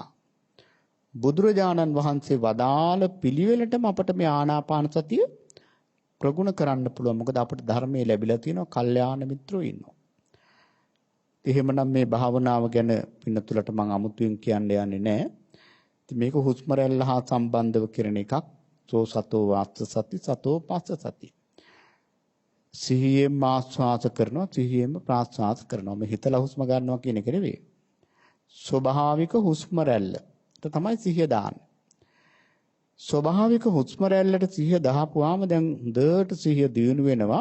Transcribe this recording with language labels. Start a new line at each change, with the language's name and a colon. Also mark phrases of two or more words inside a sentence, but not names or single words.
Sinhala: බුදුරජාණන් වහන්සේ වදාළ පිළිවෙලටම අපට මේ ආනාපාන සතිය ප්‍රගුණ කරන්න පුළුවන්. මොකද අපිට ධර්මයේ ලැබිලා තියෙනවා, කල්යාණ මිත්‍රෝ ඉන්නවා. එහෙමනම් මේ භාවනාව ගැන පින්නතුලට මම අමුතුවෙන් කියන්න යන්නේ නැහැ. මේක හුස්ම රැල්ල හා සම්බන්ධව කරන එකක්.
Pali: සෝ සතෝ වාස්ස සති සතෝ පස්ස සති.
Sinhala: සිහියෙන් ආස්වාස කරනවා සිහියෙන් ප්‍රාස්වාස කරනවා. මේ හිතලා හුස්ම ගන්නවා කියන එක නෙවෙයි. ස්වභාවික හුස්ම රැල්ල. ඒක තමයි සිහිය දාන්නේ. ස්වභාවික හුස්ම රැල්ලට සිහිය දහපුවාම දැන් හොඳට සිහිය දියුණු වෙනවා.